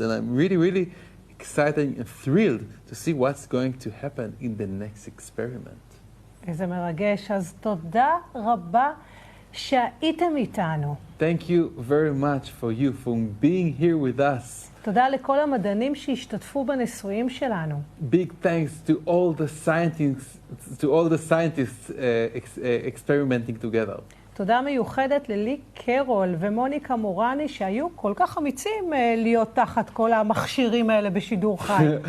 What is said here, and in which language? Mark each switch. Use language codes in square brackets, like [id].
[en] And I'm really, really excited and thrilled to see what's going to happen in the next experiment. [he] איזה מרגש. אז תודה רבה שהייתם איתנו. [en] Thank you very much for you, for being here with us. [he] תודה לכל המדענים שהשתתפו בניסויים שלנו. [en] Big thanks to all the scientists experimenting together. [he] תודה מיוחדת ללי קרול ומוניקה מורני שהיו כל כך אמיצים להיות תחת כל המכשירים האלה בשידור חי.